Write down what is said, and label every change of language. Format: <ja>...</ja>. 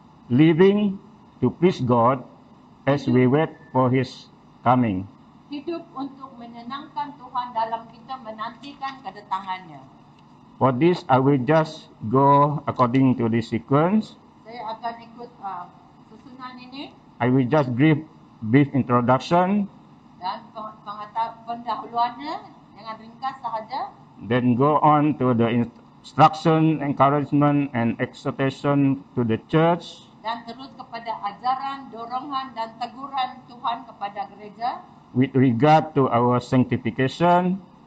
<en>Living to Please God as we wait for His coming.</en> <ms>hidup untuk menyenangkan Tuhan dalam kita menantikan kedatangannya.</ms> <en>For this, I will just go according to this sequence.</en> <ms>Saya akan ikut susunan ini</ms> <en>I will just give brief introduction,</en> <ms>dan pendahuluannya dengan ringkas sahaja,</ms> <en>then go on to the instruction, encouragement, and exhortation to the church,</en> <ms>dan terus kepada ajaran, dorongan dan teguran Tuhan kepada gereja</ms> <en>with regard to our sanctification,</en>